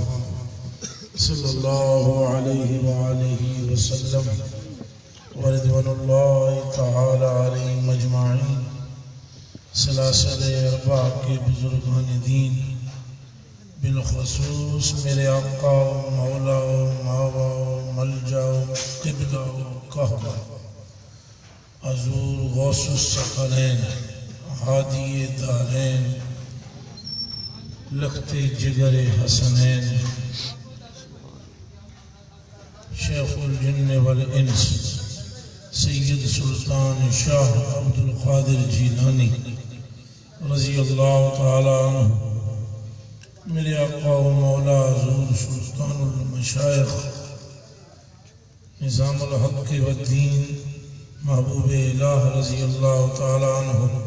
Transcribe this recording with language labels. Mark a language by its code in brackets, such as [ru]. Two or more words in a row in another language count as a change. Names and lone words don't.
[ar] صلی اللہ علیہ وآلہ وسلم ورضوان اللہ تعالی علیہم اجمعین [ur] سلاسل اربع کے بزرگان دین بالخصوص میرے آقا و مولا و ماوا و ملجا و قبلہ و قہوہ حضور غوث الثقلین ہادی دارین لخت جگر حسنین شیخ الجن والانس سید سلطان شاہ عبد القادر جیلانی [ar] رضی اللہ تعالی عنہ [ur] میرے آقا و مولا حضور سلطان المشائخ نظام الحق والدین محبوب الہ [ar] رضی اللہ تعالی عنہ